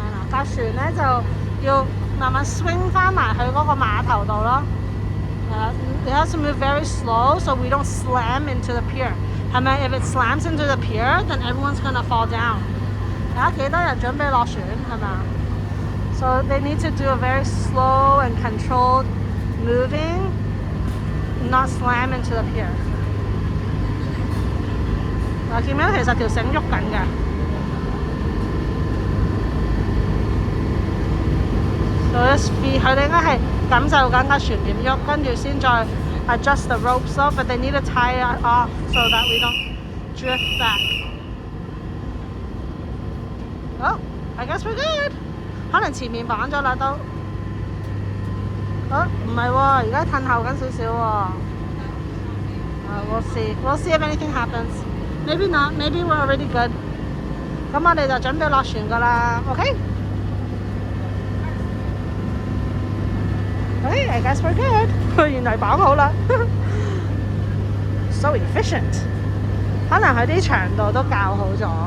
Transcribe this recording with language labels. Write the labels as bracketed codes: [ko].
[yue] 架船咧就要慢慢 swing 翻埋去嗰個碼頭度咯。 [en] It has to move very slow so we don't slam into the pier. [yue] 係咪 [en] ？If it slams into the pier, then everyone's gonna fall down. [yue] 幾多人準備落船係咪啊？ [en] So they need to do a very slow and controlled moving, not slam into the pier. [yue] 見唔見其實條繩喐緊嘅？ [en] So this fee [yue] 佢哋應該係感受緊架船點喐，跟住先再 [en] adjust the ropes off, but they need to tie it off so that we don't drift back. Oh, I guess we're good. [yue] 可能前面綁咗啦都。唔係喎，而家褪後緊少少喎。 [en] We'll see. We'll see if anything happens. Maybe not. Maybe we're already good. [yue] 咁我哋就準備落船㗎啦。 [en] OK? Okay, I guess we're good. [yue] 原來綁好啦。 [en] So efficient. [yue] 可能佢啲長度都校好咗。